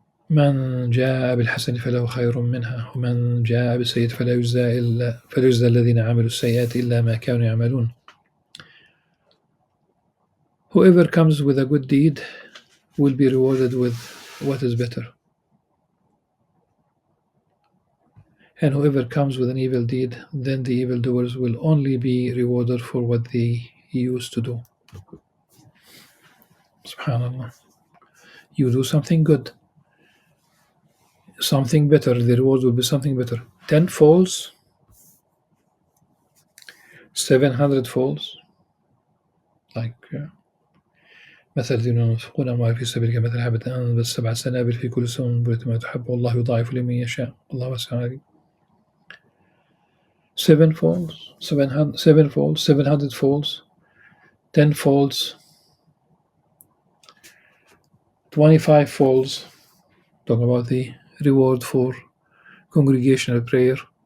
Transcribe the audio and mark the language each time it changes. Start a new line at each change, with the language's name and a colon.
Arabic: من جاء بالحسنة فله خير منها ومن جاء بالسيئة فلا يجزى الذين عملوا السيئات إلا ما كانوا يعملون.
English: Whoever comes with a good deed will be rewarded with what is better. And whoever comes with an evil deed, then the evildoers will only be rewarded for what they used to do. Subhanallah. You do something good, something better, the reward will be something better. 10 folds, 700 folds. Like
Arabic: مثل الذين ينفقون أموالهم في سبيل كمثل حبة أنبتت 7 سنابل في كل سنبلة ما تحب والله يضاعف لمن يشاء والله واسع عليم.
English: 7 folds, 7 folds, 700 folds, 10 folds, 25 folds. Talking about the reward for congregational prayer.